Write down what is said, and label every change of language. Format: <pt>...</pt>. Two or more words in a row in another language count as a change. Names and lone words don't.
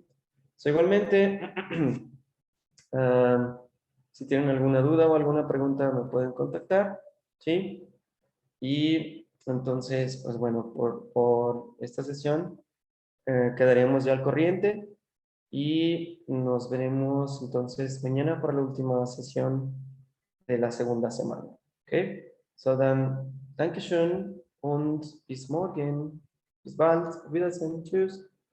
<es>So, igualmente, si tienen alguna duda o alguna pregunta me pueden contactar, ¿sí? Y entonces, pues bueno, por esta sesión quedaremos ya al corriente y nos veremos entonces mañana para la última sesión de la segunda semana. ¿Ok?</es> <de>So dann, Dankeschön und bis morgen. Bis bald. Auf Wiedersehen. Tschüss.</de>